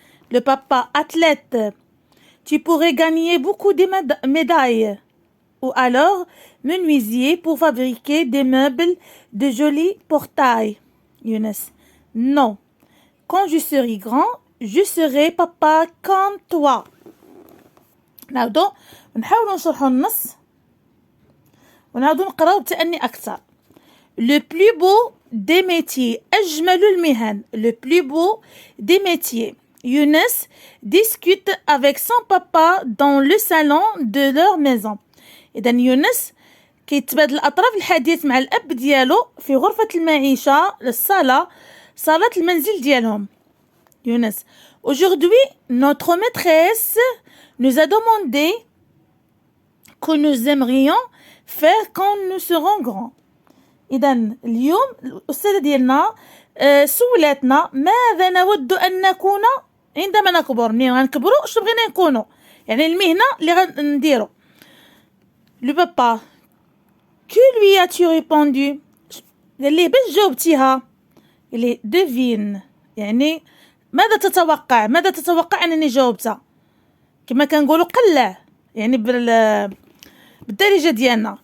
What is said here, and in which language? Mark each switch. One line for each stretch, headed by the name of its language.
French: Le papa, athlète, tu pourrais gagner beaucoup de médailles. Ou alors, menuisier pour fabriquer des meubles de jolis portails. Younes, non. Quand je serai grand, je serai papa comme toi.
Arabic: نعودو نحاولوا نشرحوا النص ونعودو نقراو بتأني أكثر.
French: Le plus beau des métiers.
Arabic: أجمل المهن.
French: Le plus beau des métiers. Younes discute avec son papa dans le salon de leur maison.
Arabic: إذا يونس كيتبادل الأطراف الحديث مع الأب ديالو في غرفة المعيشة الصالة صالة المنزل ديالهم.
French: Younes, aujourd'hui, notre maîtresse nous a demandé que nous aimerions faire quand nous serons grands.
Arabic: إذا اليوم الأستاذة ديالنا سولتنا ماذا نود أن نكون عندما نكبر. منين غنكبروا شنو بغينا نكونوا، يعني المهنة اللي غنديرو.
French: Le papa, que lui as-tu répondu?
Arabic: قال لي باش جاوبتيها؟ قال لي
French: devine،
Arabic: يعني ماذا تتوقع أنني جاوبتها؟ كما كنقولوا قلع، يعني بالدارجة ديالنا.